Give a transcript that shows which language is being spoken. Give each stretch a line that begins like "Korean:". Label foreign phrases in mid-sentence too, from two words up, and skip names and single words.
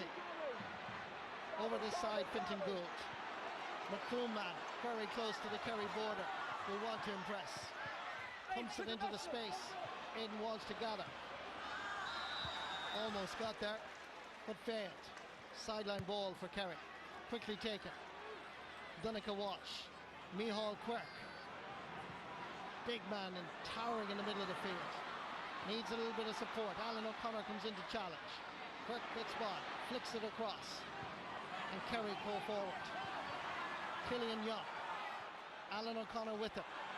English: Over this side, Fintan Gould. McCroom-man, very close to the Kerry border. We want to impress. Pumps it into the space. Aidan Walsh to gather. Almost got there, but failed. Sideline ball for Kerry. Quickly taken. Donncha Walsh. Micheál Quirk. Big man and towering in the middle of the field. Needs a little bit of support. Alan O'Connor comes in to challenge. Quirk gets by, flicks it across. And Kerry go forward. Killian Young. Alan O'Connor with him.